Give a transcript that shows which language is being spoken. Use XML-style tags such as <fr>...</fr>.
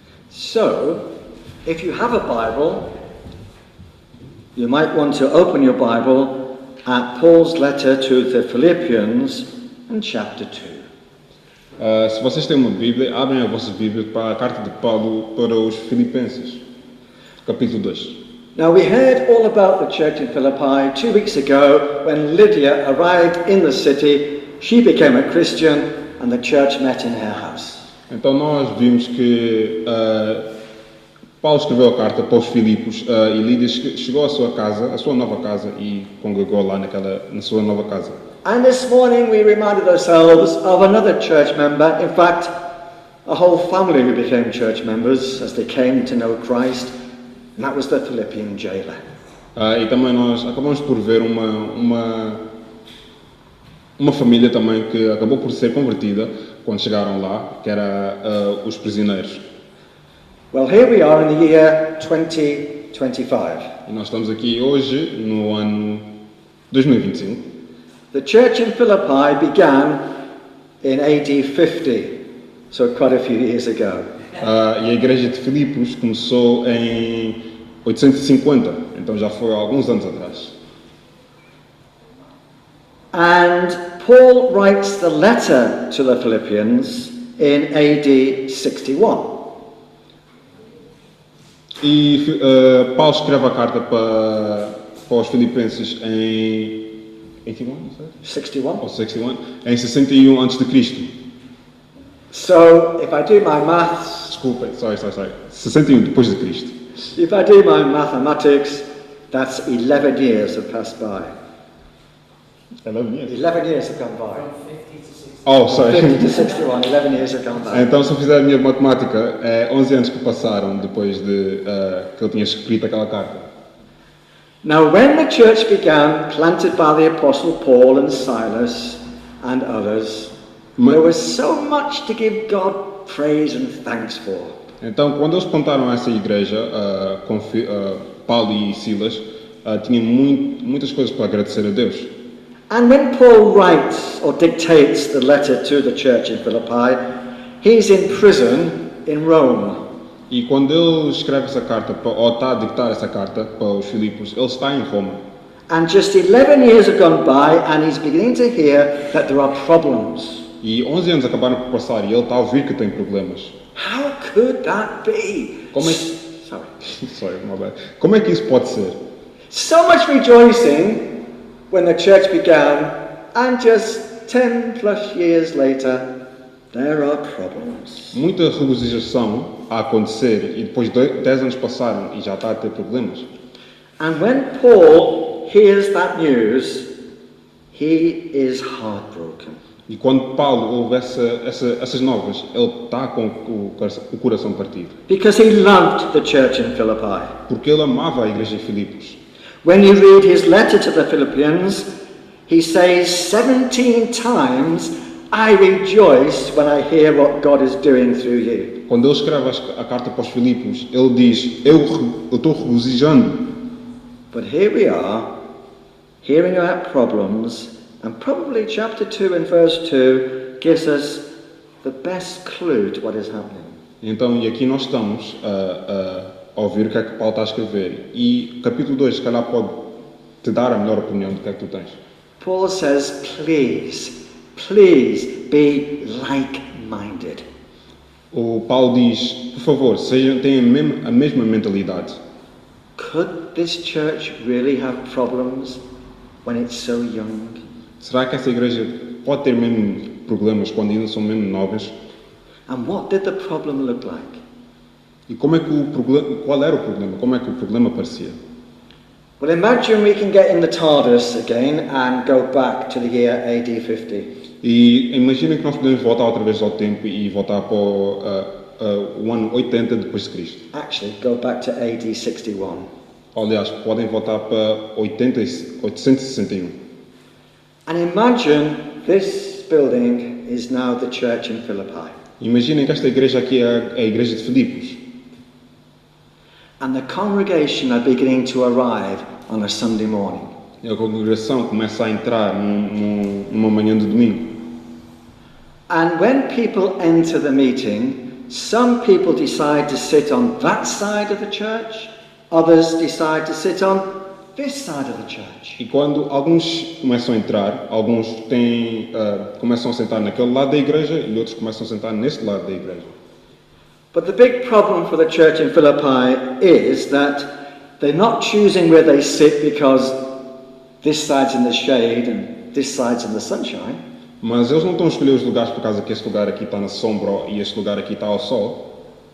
<en>So, if you have a Bible, you might want to open your Bible at Paul's letter to the Philippians in chapter 2.</en> <pt>Se vocês têm uma Bíblia, abrem a vossa Bíblia para a carta de Paulo para os Filipenses, capítulo 2.</pt> <en>Now, we heard all about the church in Philippi 2 weeks ago when Lydia arrived in the city. She became a Christian and the church met in her house.</en> <pt>Então nós vimos que Paulo escreveu a carta para os Filipos e Lídia chegou à sua casa, à sua nova casa, e congregou lá na sua nova casa.</pt> <en>And this morning we reminded ourselves of another church member, in fact, a whole family who became church members as they came to know Christ, and that was the Philippian jailer.</en> <pt>E também nós acabamos por ver uma família também que acabou por ser convertida quando chegaram lá, que era os prisioneiros.</pt> <en>Well, here we are in the year 2025.</en> <pt>E nós estamos aqui hoje no ano 2025.</pt> <en>The church in Philippi began in AD 50, so quite a few years ago.</en> <pt>E a igreja de Filipos começou em 850, então já foi há alguns anos atrás.</pt> <en>And Paul writes the letter to the Philippians in AD 61.</en> <pt>E Paulo escreve a carta para os Filipenses em 61? Ou 61, em 61 a.C.</pt> <en>So, if I do my maths,</en> <pt>Desculpem,</pt> <en>sorry.</en> <pt>61 depois de Cristo.</pt> <en>if I do my mathematics, that's 11 years have passed by. 11 years. 11 years have gone by. Oh, sorry. 50 to 61, 11 years have gone by.</en> <pt>Então, se eu fizer a minha matemática, é 11 anos que passaram depois de que eu tinha escrito aquela carta.</pt> <en>Now, when the church began, planted by the Apostle Paul and Silas and others, there was so much to give God praise and thanks for.</en> <pt>Então, quando eles plantaram essa igreja, com Paulo e Silas, tinham muitas coisas para agradecer a Deus.</pt> <en>And when Paul writes or dictates the letter to the church in Philippi, he's in prison in Rome.</en> <pt>E quando ele escreve essa carta, ou está a dictar essa carta para os Filipos, ele está em Roma.</pt> <en>And just 11 years have gone by and he's beginning to hear that there are problems.</en> <pt>E 11 anos acabaram por passar e ele está a ouvir que tem problemas.</pt> <en>How could that be?</en> <pt>Como é</pt> <en>Sorry. Sorry, my bad.</en> <pt>Como é que isso pode ser?</pt> <en>So much rejoicing, when the church began, and just 10 plus years later, there are problems.</en> <pt>Muita regozijação a acontecer e depois 10 anos passaram e já está a ter problemas.</pt> <en>And when Paul hears that news, he is heartbroken.</en> <pt>E quando Paulo ouve essas novas, ele está com o coração partido.</pt> <en>Because he loved the church in Philippi.</en> <pt>Porque ele amava a igreja de Filipos.</pt> <en>When you read his letter to the Philippians, he says 17 times, I rejoice when I hear what God is doing through you.</en> <pt>Quando ele escreve a carta para os Filipos, ele diz, eu estou regozijando.</pt> <en>But here we are, hearing about problems, and probably chapter 2 and verse 2 gives us the best clue to what is happening.</en> <pt>Então, e aqui nós estamos a ouvir o que é que Paulo está a escrever. E capítulo 2, se calhar, pode te dar a melhor opinião do que é que tu tens.</pt> <en>Paul says, please be like-minded.</en> <pt>O Paulo diz, por favor, tenham a mesma mentalidade.</pt> <en>Could this church really have problems when it's so young?</en> <pt>Será que essa igreja pode ter mesmo problemas quando ainda são mesmo novas?</pt> <en>And what did the problem look like?</en> <pt>E como é que qual era o problema? Como é que o problema parecia?</pt> <en>Well, imagine we can get in the TARDIS again and go back to the year AD 50.</en> <pt>E imaginem que nós podemos voltar outra vez ao tempo e voltar para o ano 80 depois de Cristo.</pt> <en>Actually, go back to AD 61.</en> <pt>Aliás, podem voltar para 861.</pt> <en>And imagine this building is now the church in Philippi.</en> <pt>Imaginem que esta igreja aqui é a igreja de Filipos.</pt> <en>And the congregation are beginning to arrive on a Sunday morning.</en> <pt>E a congregação começa a entrar numa manhã de domingo.</pt> <en>And when people enter the meeting, some people decide to sit on that side of the church, others decide to sit on this side of the church.</en> <pt>E quando alguns começam a entrar, alguns começam a sentar naquele lado da igreja e outros começam a sentar neste lado da igreja.</pt> <en>But the big problem for the church in Philippi is that they're not choosing where they sit because this side's in the shade and this side's in the sunshine.</en> <pt>Mas eles não estão a escolher os lugares por causa que este lugar aqui está na sombra e este lugar aqui está ao sol.</pt>